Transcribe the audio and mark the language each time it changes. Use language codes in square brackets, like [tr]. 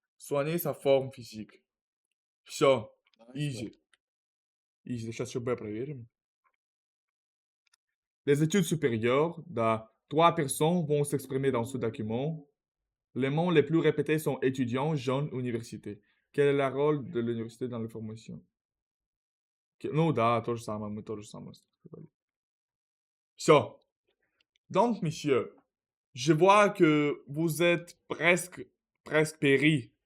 [fr] Soigner sa forme physique. [ru] Все, [en] easy. [ru] Сейчас еще Б проверим. [fr] Les études supérieures, да, 3 personnes vont s'exprimer dans ce document. Les mots les plus répétés sont étudiants, jeunes, université. Quel est le rôle de l'université dans la formation? [ru] Ну да, то же самое, мы то же самое сказали. [fr] So, donc, monsieur, je vois que vous êtes presque péri.